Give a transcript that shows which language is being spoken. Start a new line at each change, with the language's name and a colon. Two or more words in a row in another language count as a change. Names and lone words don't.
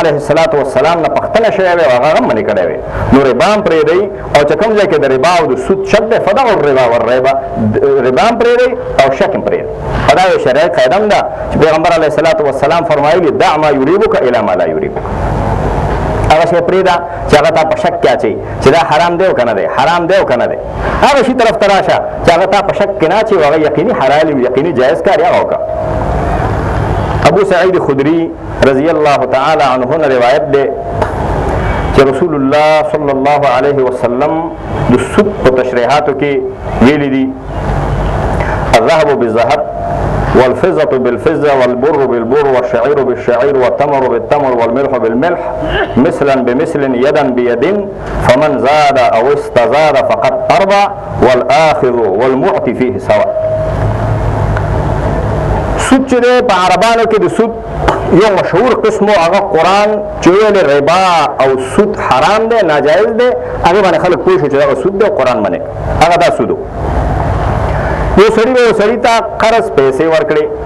Arabic: علیه السلام
Pashto: نه پختنه شوی وي هغه هم منې کړی وي نو ربا هم پرېږدئ او چې کوم ځای کې د ربا او د سود شک دی
Arabic: فدعوا الربا والربا
Pashto: ربا هم پرېږدئ او شک هم پرېږدئ دا یو شرعي قاعده هم ده چې پیغمبر
Arabic: علیه السلام
Pashto: فرمایلي
Arabic: دع ما یریبک الی ما لا یریبک
Pashto: هغه شی پرېږده چې هغه تا په شک کې اچوي چې دا حرام دی او که نه دی حرام دی او که نه دی هغه شي طرف ته راشه چې هغه تا په شک کې نه اچوي هغه یقیني حلال وي یقیني جایز کار هغه وکړه ابو سعید خدری
Arabic: رضی الله تعالی عنه
Pashto: نه روایت دی چې رسول الله
Arabic: صلی الله علیه وسلم
Pashto: د سود په تشریحاتو کې ویلي دي
Arabic: الذهب بالذهب والفضة بالفضة والبر بالبر والشعير بالشعير والتمر بالتمر والملح بالملح مثلا بمثل يدا بيد فمن زاد أو استزاد فقد أربى والآخذ والمعطي فيه سواء
Pashto: سود چې دی په عربانو کې د سود یو مشهور قسم هغه قرآن چې ویل ربا او سود حرام دی ناجایز دی هغې باندې خلک پوه شو چې دغه سود دی او قرآن منې هغه دا سود یو سړي به یو سړي ته قرض پیسې ورکړې